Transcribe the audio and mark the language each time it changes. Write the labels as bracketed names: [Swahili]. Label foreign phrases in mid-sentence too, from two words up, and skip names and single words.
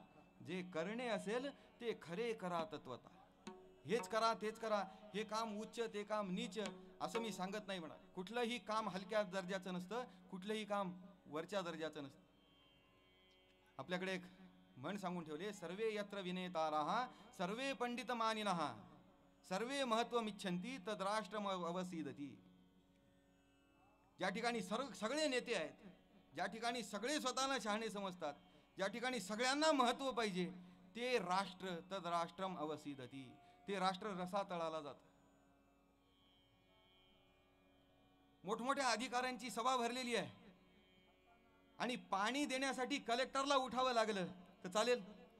[Marathi] जे करणे असेल ते खरे करा तत्वता. हेच करा, तेच करा, हे काम उच्च, ते काम नीच, असं मी सांगत नाही म्हणा. कुठलंही काम हलक्या दर्जाचं नसतं, कुठलंही काम वरच्या दर्जाचं नसतं. आपल्याकडे एक म्हण सांगून ठेवले, [Sanskrit] सर्वे यत्र विनेताराः सर्वे पंडित मानिनः सर्वे महत्त्वमिच्छन्ति तद राष्ट्रम अवसीदती. [Marathi] ज्या ठिकाणी सगळे नेते आहेत, ज्या ठिकाणी सगळे स्वतःला शहाणे समजतात, ज्या ठिकाणी सगळ्यांना महत्त्व पाहिजे, ते राष्ट्र [Sanskrit] तद राष्ट्रम अवसीदती, [Marathi] ते राष्ट्र रसातळाला जातं. मोठमोठ्या अधिकाऱ्यांची सभा भरलेली आहे आणि पाणी देण्यासाठी कलेक्टरला उठावं लागलं तर चालेल?